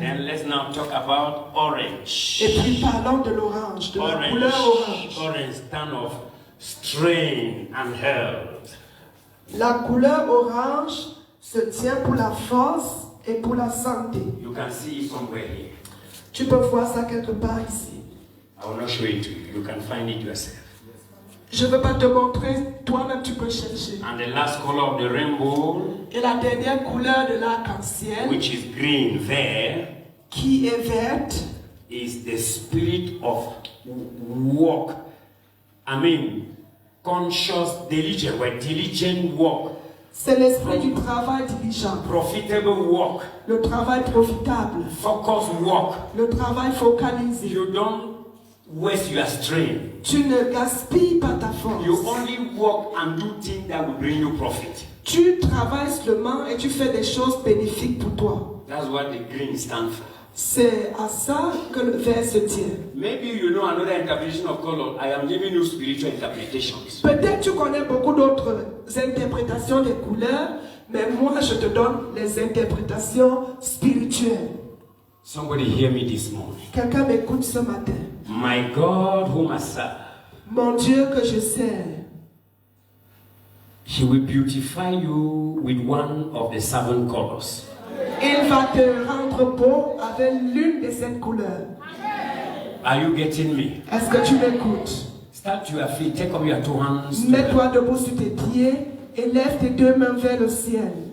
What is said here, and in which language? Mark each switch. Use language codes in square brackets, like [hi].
[en] And let's now talk about orange. [fr] Et puis parlons de l'orange, de la couleur orange. [en] Orange stand of strength and health. [fr] La couleur orange se tient pour la force et pour la santé. [en] You can see it somewhere here. [fr] Tu peux voir ça quelque part ici. [en] I will not show it to you. You can find it yourself. [fr] Je ne veux pas te montrer, toi-même tu peux chercher. [en] And the last color of the rainbow, [fr] Et la dernière couleur de l'arc-en-ciel, [en] which is green there, [fr] qui est verte, [en] is the spirit of work. I mean, conscious, diligent work, [fr] c'est l'esprit du travail diligent, [en] profitable work, [fr] le travail profitable, [en] focused work. [fr] le travail focalisé. [en] You don't waste your strength. [fr] Tu ne gaspilles pas ta force. [en] You only work and do things that will bring you profit. [fr] Tu travailles seulement et tu fais des choses bénéfiques pour toi. [en] That's what the green stands for. [fr] C'est à ça que le vert se tient. [en] Maybe you know another interpretation of color. I am giving you spiritual interpretations. [fr] Peut-être tu connais beaucoup d'autres interprétations des couleurs, mais moi je te donne les interprétations spirituelles. [en] Somebody hear me this morning. [fr] Quelqu'un m'écoute ce matin. [en] My God whom I serve, [fr] Mon Dieu que je sers, [en] He will beautify you with one of the 7 colors. [fr] il va te rendre beau avec l'une de ces couleurs. [en] Are you getting me? [fr] Est-ce que tu m'écoutes? [en] Start to your feet. Take up your 2 hands. [fr] Mets-toi debout sur tes pieds et lève tes 2 mains vers le ciel.